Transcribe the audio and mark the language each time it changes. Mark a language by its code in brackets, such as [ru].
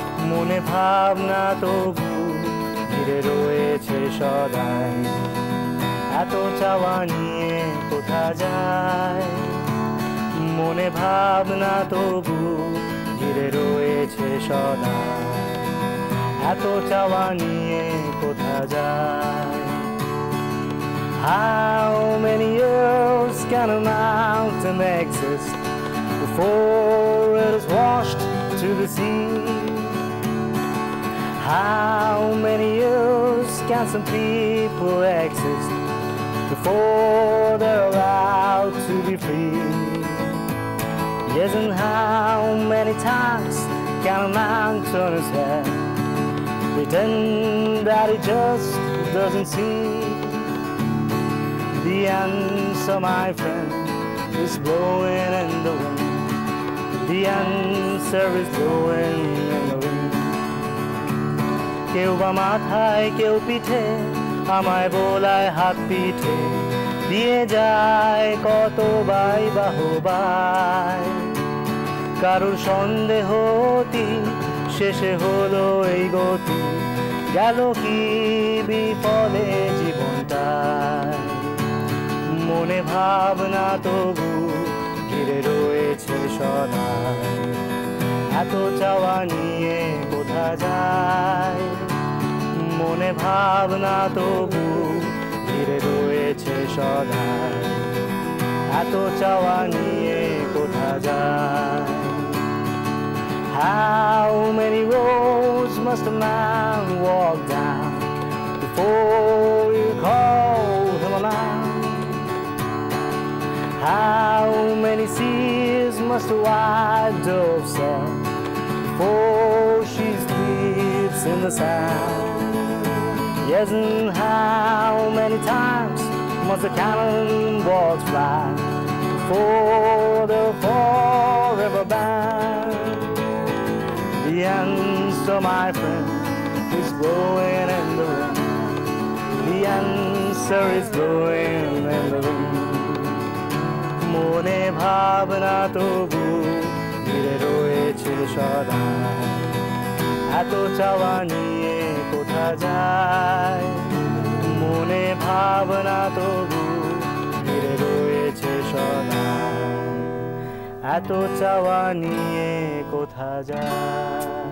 [bn] মনে ভাবনা তবু ঘিরে রয়েছে সদাই, এত চাওয়া নিয়ে কোথা যায়। মনে ভাবনা তবু ঘিরে রয়েছে সদাই, এত চাওয়া নিয়ে কোথা যায়। [en] How many years can a mountain exist before it is washed to the sea? How many years can some people exist before they're allowed to be free? Yes, and how many times can a man turn his head, pretend that he just doesn't see? The answer, my friend, is blowing in the wind. The answer is blowing in the wind. [bn] কেউ বা মাথায় কেউ পিঠে, আমায় বোলায় হাত পিঠে, দিয়ে যায় কত বাই বাহবাই। কারুর সন্দেহ অতি, শেষে হলো এই গতি, গেল কি বিফলে জীবনটায়। মনে ভাবনা তবু ঘিরে রয়েছে সদাই, এত চাওয়া নিয়ে কোথা যায়। মনে ভাবনা তবু ঘিরে রয়েছে সদাই, এত চাওয়া নিয়ে কোথা যায়। [en] How many roads must a man walk down before you call him a man? How many seas must a white dove sail before she sleeps in the sand? Yes, and how many times must the cannonballs fly before they're forever banned? The answer, my friend, is blowing in the wind. The answer is blowing in the wind. [bn] মনে ভাবনা তবু ঘিরে রয়েছে সদাই, এত চাওয়া নিয়ে কোথা যায়। মনে ভাবনা তবু ঘিরে রয়েছে সদাই, এত চাওয়া নিয়ে কোথা যায়।